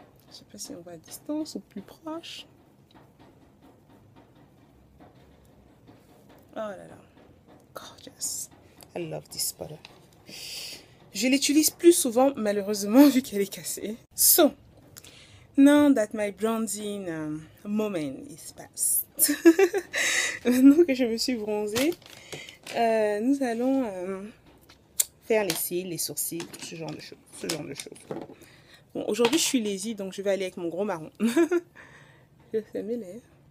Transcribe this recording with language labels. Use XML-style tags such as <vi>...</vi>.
<fr>Je sais pas si on voit à distance ou plus proche.</fr> <en>Oh là là. Gorgeous. I love this powder.</en> <fr>Je l'utilise plus souvent, malheureusement, vu qu'elle est cassée.</fr> <en>So, now that my bronzing moment is past.</en> <fr>Maintenant que je me suis bronzée, nous allons faire les cils, les sourcils, tout ce genre de choses. Bon, aujourd'hui, je suis lazy, donc je vais aller avec mon gros marron. Je fais mes lèvres.</fr>